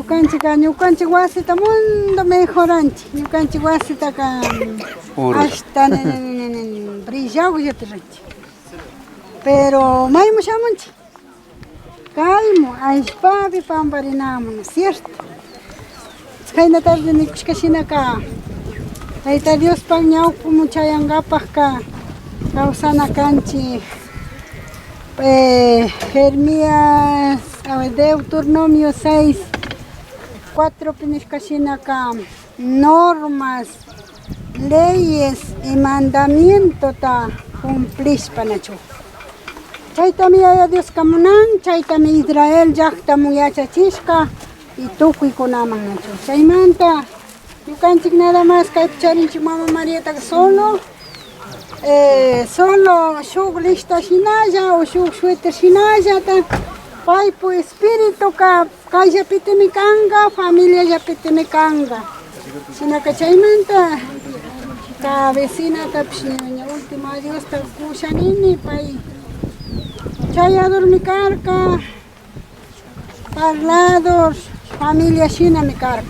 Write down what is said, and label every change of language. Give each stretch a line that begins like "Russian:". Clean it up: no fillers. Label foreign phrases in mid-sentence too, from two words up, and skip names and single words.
Quechua: ñukanchika ñukanchik wasita mundo mejoranchik ñukanchik wasitaka hasta brillawllata ranchik pero maymu shamunchik kaymu allpapi pamparinamun,
Spanish: ¿no es cierto?
Quechua: Chayna tarde nikushkashinaka Tayta Diospak ñawpun chayankapak kawsana kanchik Jeremías Deuteronomio 6:4 pinishkashinaka
Spanish: normas, leyes y mandamientos
Quechua: ta cumplishpa nachu. Chaytami Yaya Dios kamunan, chaytami Israel llaqtamun yachachishka y tukuykunaman nachu. Chaymanta ñukanchik
Spanish: nada más
Quechua: kaypi charinchik Mama Mariata solo shuk lista shinalla o shuk suéter shinallata paypu espíritu kayllapitimi kanga, familiallapitimi kanga. Shinaka chaymanta ka vecinatapish ña último adiosta kushanini pay chayadurmi karka,
Spanish: parlados, familia
Quechua: shinami karka.